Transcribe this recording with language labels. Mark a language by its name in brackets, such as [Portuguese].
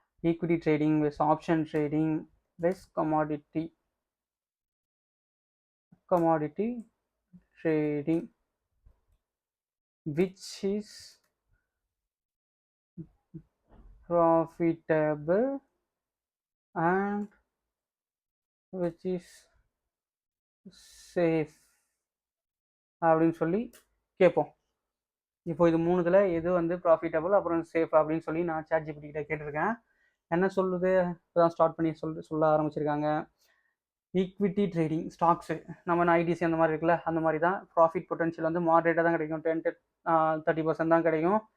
[English] Equity trading versus option trading versus commodity. commodity trading, which is profitable and which is safe [Tamil] அப்படின்னு சொல்லி கேட்போம். இப்போ இது மூணுத்தில் எது வந்து ப்ராஃபிட்டபிள் அப்புறம் சேஃப் அப்படின்னு சொல்லி நான் ChatGPT கிட்ட கேட்டிருக்கேன். என்ன சொல்லுது, இப்போதான் ஸ்டார்ட் பண்ணி சொல்ல ஆரம்பிச்சிருக்காங்க. ஈக்விட்டி ட்ரேடிங், ஸ்டாக்ஸு, நம்ம ஐடிசி அந்த மாதிரி இருக்குல்ல, அந்த மாதிரி தான். ப்ராஃபிட் பொட்டன்ஷியல் வந்து மாடரேட்டாக தான் கிடைக்கும், 10-30% தான் கிடைக்கும்.